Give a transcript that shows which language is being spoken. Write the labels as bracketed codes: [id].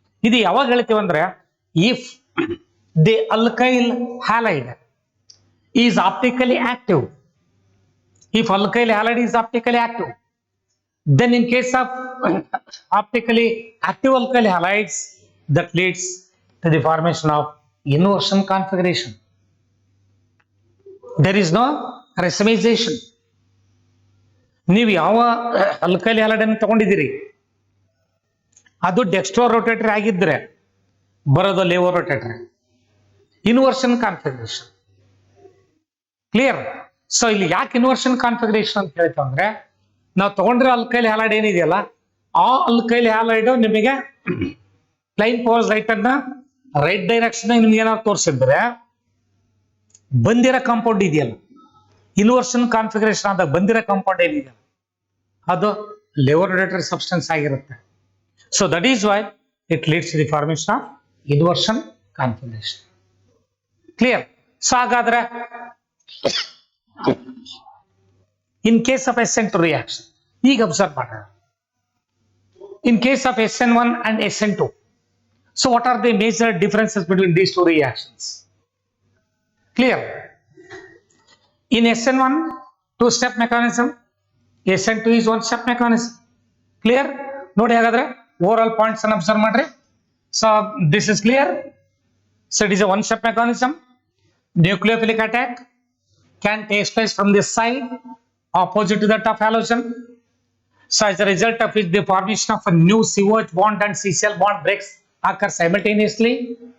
[kn] ಇದು ಯಾವಾಗ ಹೇಳ್ತೀವಿ ಅಂದ್ರೆ, [en] if the alkyl halide is optically active, if alkyl halide is optically active, then in case of optically active alkyl halides, that leads to the formation of inversion configuration. There is no racemization. [kn] ನೀವು ಯಾವ alkyl halide ಅನ್ನು ತಗೊಂಡಿದ್ದೀರಿ, ಅದು dextro rotatory ಆಗಿದ್ರೆ ಬರೋದು ಲೇವೋ rotatory, inversion configuration. Clear? So ಇಲ್ಲಿ ಯಾಕೆ inversion configuration ಅಂತ ಹೇಳ್ತಂದ್ರೆ, ನಾವು ತಗೊಂಡ್ರೆ ಅಲ್ಕೈಲ್ ಹ್ಯಾಲೈಡ್ ಏನಿದೆಯಲ್ಲ, ಆ ಅಲ್ಕೈಲ್ ಹ್ಯಾಲೈಡ್ ನಿಮಗೆ ಪ್ಲೈನ್ ಪೋಸ್ ಲೈಟ್ ಅನ್ನ ರೈಟ್ ಡೈರೆಕ್ಷನ್ ನಿಮ್ಗೆ ಏನಾದ್ರು ತೋರಿಸಿದ್ರೆ ಬಂದಿರೋ ಕಾಂಪೌಂಡ್ ಇದೆಯಲ್ಲ, ಇನ್ವರ್ಷನ್ ಕಾನ್ಫಿಗರೇಷನ್ ಆದಾಗ ಬಂದಿರೋ ಕಾಂಪೌಂಡ್ ಏನಿದೆಯಲ್ಲ ಅದು ಲೇವೋ ರೊಟೇಟರಿ ಸಬ್ಸ್ಟೆನ್ಸ್ ಆಗಿರುತ್ತೆ. [en] So that is why it leads the formation of inversion configuration. Clear? [kn] So ಹಾಗಾದ್ರೆ [en] in case of SN2 reaction, [kn] ಈಗ ಅಬ್ಸರ್ವ್ ಮಾಡೋಣ. [en] In case of SN1 and SN2, so what are the major differences between these two reactions? Clear? In SN1, two-step mechanism. SN2 is one-step mechanism. Clear? [kn] ನೋಡಿ ಹಾಗಾದ್ರೆ [en] overall points [kn] ಅನ್ನು observe ಮಾಡ್ರಿ. [en] So this is clear. So it is a one-step mechanism. Nucleophilic attack can take place from this side opposite to that of halogen. So as a result of which the formation of a new COH bond and CCl bond breaks occur simultaneously.